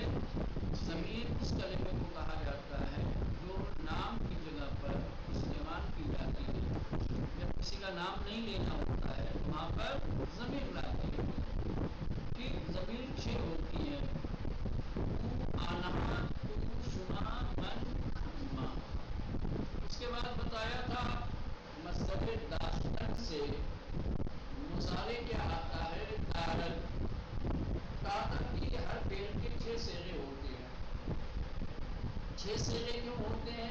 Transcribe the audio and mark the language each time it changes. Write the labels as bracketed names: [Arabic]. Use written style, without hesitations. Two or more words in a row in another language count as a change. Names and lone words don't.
[Urdu] ضمیر اس کلمے کو کہا جاتا ہے جو نام کی جگہ پر استعمال کی جاتی ہے۔ جب کسی کا نام نہیں لینا ہوتا ہے وہاں پر ضمیر لاتی ہے۔ ٹھیک، ضمیر 6 ہوتی ہے۔ [Persian] تو آنہا، تو شما، من، ما۔ [Urdu] اس کے بعد بتایا تھا مصدر داشتن سے مضارع کیا آتا ہے؟ دارن۔ دارن کی ہر فعل کے 6 صیغے ہوتے ہیں۔ 6 صیغے کیوں ہوتے ہیں؟